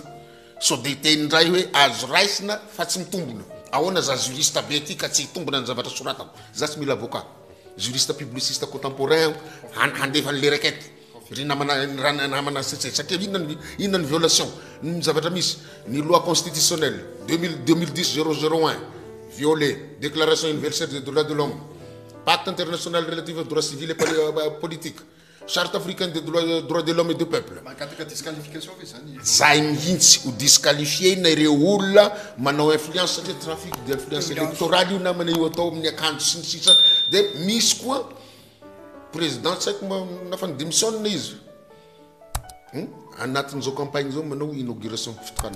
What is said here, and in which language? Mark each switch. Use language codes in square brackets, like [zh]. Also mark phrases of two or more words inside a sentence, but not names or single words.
[mg] So de teny ndray hoe azo raisina fa tsy mitombona. Ahoana za juriste be ty ka tsy hitombona ny zavatra soratako. Za tsy mila avocat. [fr] Juriste publiciste contemporain handefa le requête. [mg] Ry namana HCC satria inona ny violation ny zavatra misy ny [fr] loi constitutionnelle 2010-001 violé, déclaration universelle des droits de l'homme, pacte international relatif aux droits civils et politiques, charte africaine des droits de l'homme et du peuple. [mg] Zay mihitsy ho disqualifié na ireo olona manao influence satria [fr] trafic d'influence électorale [mg] io namana io atao amin'ny akanjo sy ny sisa. De misy koa président saiko nafany démissionne izy anatin'izao campagne zao manao inauguration fitokanana.